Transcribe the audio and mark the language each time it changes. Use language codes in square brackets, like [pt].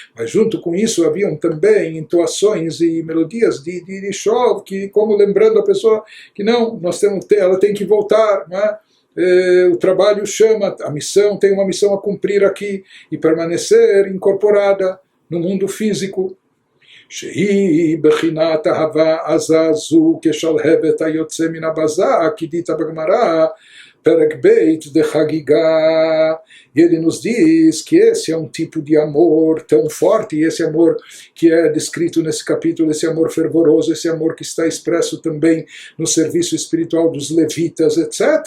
[pt] Mas junto com isso haviam também entoações e melodias de shov, que, como lembrando a pessoa que não, ela tem que voltar, não é? O trabalho chama, a missão, tem uma missão a cumprir aqui e permanecer incorporada no mundo físico. [he] שהיא בחינת אהבה עזה זו כשלהבת היוצא מן הבזק, כדית בגמרא, פרק ב' דחגיגה. [pt] E ele nos diz que esse é um tipo de amor tão forte, e esse amor que é descrito nesse capítulo, esse amor fervoroso, esse amor que está expresso também no serviço espiritual dos levitas, etc.